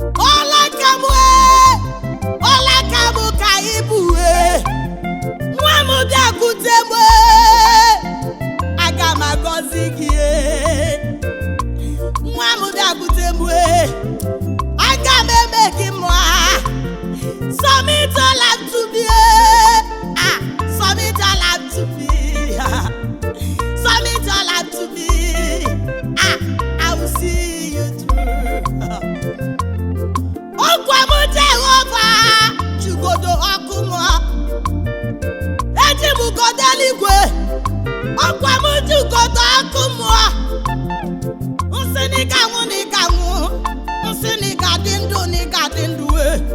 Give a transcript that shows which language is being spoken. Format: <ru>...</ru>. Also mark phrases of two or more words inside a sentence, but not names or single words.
<ig>Ọla ka m, e. Ọla ka m ka ị bụ, e. Nwa m bịakwute m, e. Aga m agọzi gị, e. Nwa m bịakwute m, e. Aga m eme gị mma.</ig> <en>Submit your life to me, e. Ah, submit your life to me. Submit your life to me. Ah, I will see you through.</en> <ig>Ọkwa m Jehova, jugodo ọkụ mmụọ. Eji m ugodo eluigwe. Ọkwa m jugodo ọkụ mmụọ. Nsị na ị ga-anwụ, na ị ga-anwụ. Nsị na ị ga-adị ndụ, na ị ga-adị ndụ, e.</ig>